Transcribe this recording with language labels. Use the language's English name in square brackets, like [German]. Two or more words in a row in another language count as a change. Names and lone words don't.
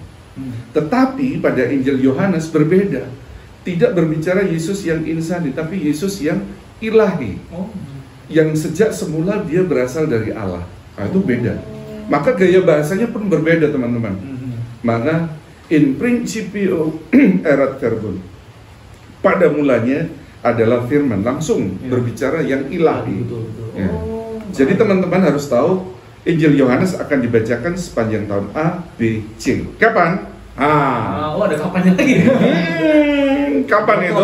[Indonesian] Tetapi pada Injil Yohanes berbeda. Tidak berbicara Yesus yang insani, tapi Yesus yang ilahi. Yang sejak semula dia berasal dari Allah. Nah, itu beda. Maka gaya bahasanya pun berbeda, teman-teman. Maka [Latin] in principio erat verbum. [Indonesian] Pada mulanya adalah firman, langsung berbicara yang ilahi. Ya. Jadi teman-teman harus tahu Injil Yohanes akan dibacakan sepanjang tahun A, B, C. Kapan? Oh, ada kapannya lagi. Kapan itu?